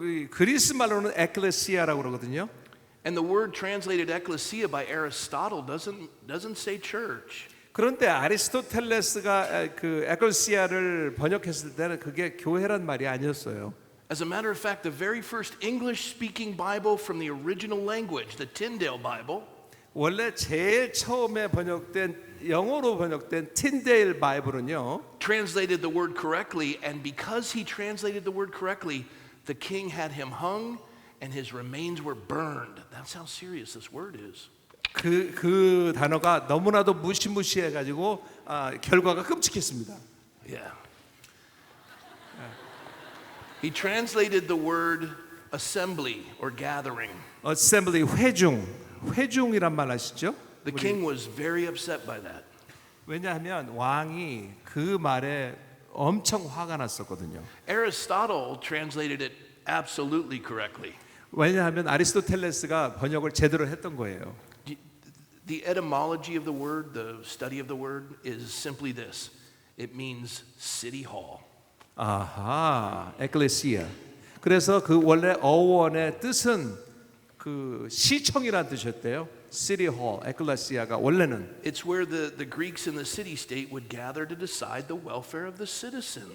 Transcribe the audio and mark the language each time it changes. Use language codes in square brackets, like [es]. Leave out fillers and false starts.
[ko] 그리스 말로는 에클레시아라고 그러거든요. [en] And the word translated ecclesia by Aristotle doesn't say church. [ko] 그런데 아리스토텔레스가 그 에클레시아를 번역했을 때는 그게 교회란 말이 아니었어요. [en] As a matter of fact, the very first English-speaking Bible from the original language, the Tyndale Bible, [ko] 원래 제일 처음에 번역된 영어로 번역된 틴데일 바이블은요. [en] translated the word correctly, and because he translated the word correctly, the king had him hung and his remains were burned. That's how serious this word is. [ko] 그 단어가 너무나도 무시무시해 가지고 결과가 끔찍했습니다. [en] Yeah. He translated the word assembly or gathering. [ko] 어셈블리 회중이란 말 아시죠? [en] The king was very upset by that. [ko] 왜냐하면 왕이 그 말에 엄청 화가 났었거든요. [en] Aristotle translated it absolutely correctly. [ko] 왜냐하면 아리스토텔레스가 번역을 제대로 했던 거예요. [en] The etymology of the word, the study of the word, is simply this. It means city hall. [ko] 아하, 에클레시아. 그래서 그 원래 어원의 뜻은 그 시청이라는 뜻이었대요. City Hall, 에클레시아가 원래는. [en] It's where the Greeks in the city-state would gather to decide the welfare of the citizens.